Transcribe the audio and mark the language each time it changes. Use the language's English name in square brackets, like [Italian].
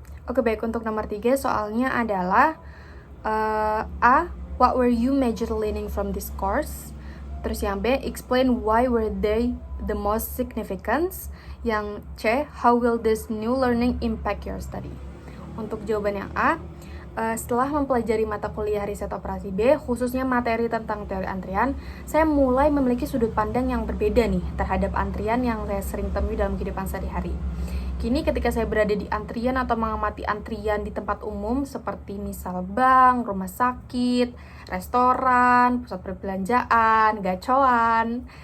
[Indonesian] Oke, baik, untuk nomor 3 soalnya adalah A. [English] What were you major learning from this course? [Indonesian] Terus yang B. [English] Explain why were they the most significant? [Indonesian] Yang C. [English] How will this new learning impact your study? [Indonesian] Untuk jawaban yang A, setelah mempelajari mata kuliah riset operasi B, khususnya materi tentang teori antrian, saya mulai memiliki sudut pandang yang berbeda nih terhadap antrian yang saya sering temui dalam kehidupan sehari-hari. Kini ketika saya berada di antrian atau mengamati antrian di tempat umum seperti misal bank, rumah sakit, restoran, pusat perbelanjaan, gacoan.